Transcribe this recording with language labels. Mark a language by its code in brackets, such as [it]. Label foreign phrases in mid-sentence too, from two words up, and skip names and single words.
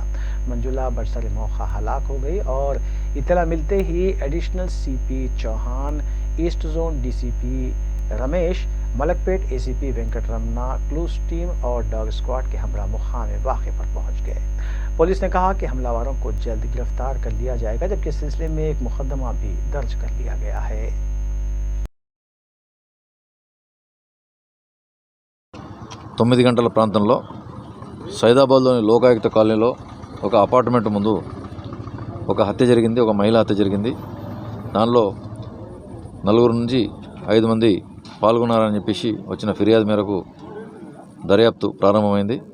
[ur] منجولا برسر موقع ہلاک ہو گئی اور اطلاع ملتے ہی [en] Additional CP [ur] چوہان، [en] East Zone DCP [ur] رمیش، ملک پیٹ اے سی پی وینکٹ رمنا، [en] clues team [ur] اور [en] dog squad [ur] کے ہمراہ مقام واقعے پر پہنچ گئے۔ پولیس نے کہا کہ حملہ آوروں کو جلد گرفتار کر لیا جائے گا، جبکہ اس سلسلے میں ایک مقدمہ بھی درج کر لیا گیا ہے۔ [te] 9 గంటల ప్రాంతంలో సైదాబాద్లోని లోకాయుక్త కాలనీలో ఒక అపార్ట్మెంట్ ముందు ఒక హత్య జరిగింది, ఒక మహిళా హత్య జరిగింది. దానిలో 4 నుంచి 5 మంది పాల్గొన్నారని చెప్పేసి వచ్చిన ఫిర్యాదు మేరకు దర్యాప్తు ప్రారంభమైంది.